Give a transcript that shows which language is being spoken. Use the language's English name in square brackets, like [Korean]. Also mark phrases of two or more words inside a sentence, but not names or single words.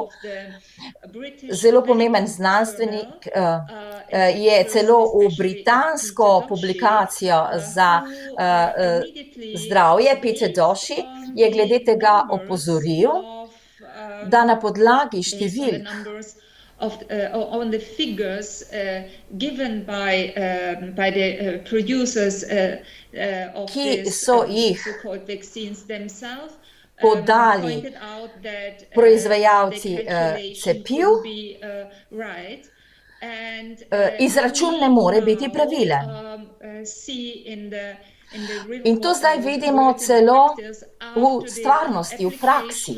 [Slovenian] Zelo pomemben znanstvenik je celo v britansko publikacijo za zdravje, Peter Doshi, je glede tega opozoril, da na podlagi številk, [English] on the figures given by the producers of these so-called vaccines themselves, [Slovenian] podali proizvajalci cepiv, izračun ne more biti pravilen. In to zdaj vidimo celo v stvarnosti, v praksi.